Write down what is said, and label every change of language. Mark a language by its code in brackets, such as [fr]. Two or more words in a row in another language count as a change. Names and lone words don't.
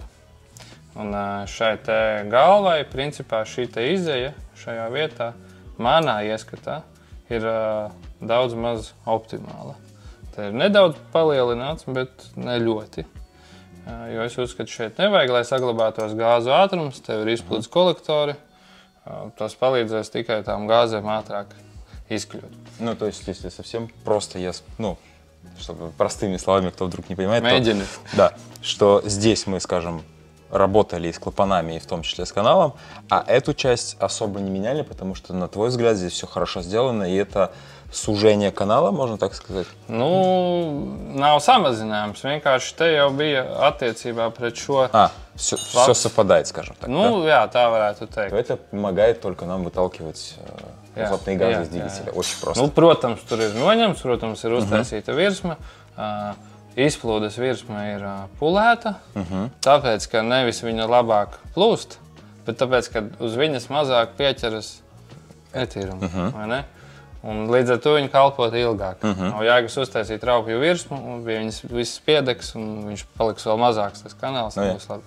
[lv] Un šai te galvai, principā šī te izeja šajā vietā, manā ieskatā, ir daudz maz optimāla. Tā ir nedaudz palielināts, bet ne ļoti. Jo es uzskatu, šeit nevajag, lai saglabātos gāzu ātrums, tev ir izplūdes kolektori, tas palīdzēs tikai tām gāzēm ātrāk изклюют. [ru] Ну, то есть, если совсем просто, чтобы простыми словами, кто вдруг не понимает, да, что здесь мы, скажем, работали и с клапанами, и в том числе с каналом, а эту часть особо не меняли, потому что, на твой взгляд, здесь все хорошо сделано, и это сужение канала, можно так сказать? [lv] Nu, nav samazinājums, vienkārši te jau bija attiecībā pret šo... [ru] Все совпадает, скажем так. Ну, да? [lv] Jā, tā varētu teikt. [ru] Это помогает только нам выталкивать азотные газы из двигателя. Очень просто. [lv] Nu, protams, tur ir noņemts, protams, ir uztaisīta virsma. Izplūdes virsma ir pulēta, tāpēc, ka nevis viņa labāk plūst, bet tāpēc, ka uz viņas mazāk pieķeras etīruma, vai ne? Un līdz ar to viņa kalpot ilgāk. Nav jēgas uztaisīt raupju virsmu, un viņas visas piedegs, un viņš paliks vēl mazāks, tas kanāls nebūs labi.